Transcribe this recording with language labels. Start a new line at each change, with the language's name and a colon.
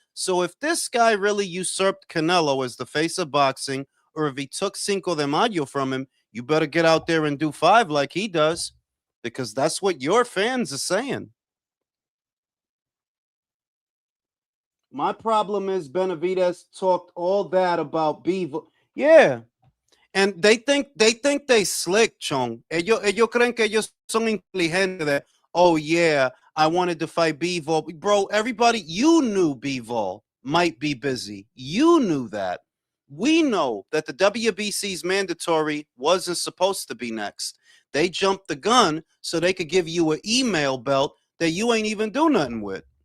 English: So if this guy really usurped Canelo as the face of boxing, or if he took Cinco de Mayo from him, you better get out there and do 5 like he does, because that's what your fans are saying. My problem is Benavides talked all that about Beaver. Yeah, and they think they slick, Chong.
Spanish: Ellos creen que ellos son inteligentes.
English: That, oh yeah, I wanted to fight Bivol, bro. Everybody, you knew Bivol might be busy. You knew that. We know that the WBC's mandatory wasn't supposed to be next. They jumped the gun so they could give you an email belt that you ain't even do nothing with.